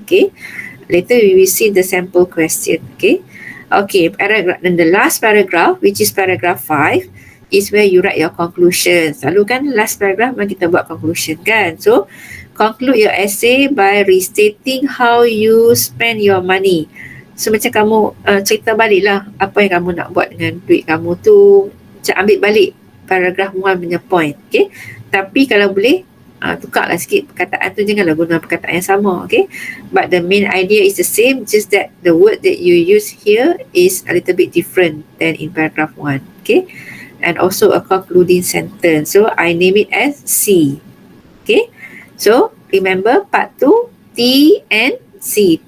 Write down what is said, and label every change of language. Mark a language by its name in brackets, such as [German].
[English] Okay, later we will see the sample question. Okay, paragraph, and the last paragraph, which is paragraph 5, is where you write your conclusion. [Malay] Selalu kan last paragraph memang kita buat conclusion kan. [English] So conclude your essay by restating how you spend your money. [Malay] So macam kamu cerita balik lah apa yang kamu nak buat dengan duit kamu tu. Macam ambil balik paragraph 1 punya point. Okay. Tapi kalau boleh tukarlah sikit perkataan tu, janganlah guna perkataan yang sama. Okay. [English] But the main idea is the same, just that the word that you use here is a little bit different than in paragraph 1. Okay. And also a concluding sentence. So I name it as C. Okay. So remember part 2, T and C.